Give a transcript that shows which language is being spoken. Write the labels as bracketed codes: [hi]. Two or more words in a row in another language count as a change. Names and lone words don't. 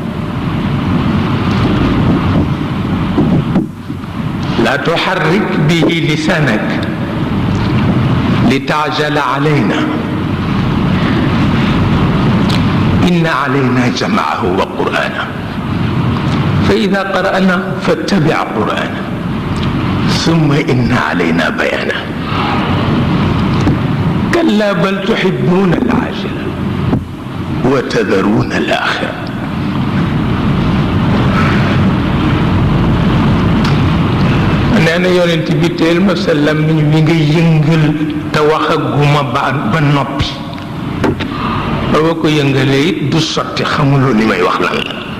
[ar] لا تحرك به لسانك لتعجل علينا إن علينا جمعه وقرآنه فإذا قرأناه فاتبع قرآنه ثم إن علينا بيانه كلا بل تحبون العاجلة وتذرون الآخرة [wo] nee na yonent bi teel ma sa làmmiñ wi nga yëngal te waxaguma ba noppi ba ko yëngalee it du sotti xamuloo li may wax lan la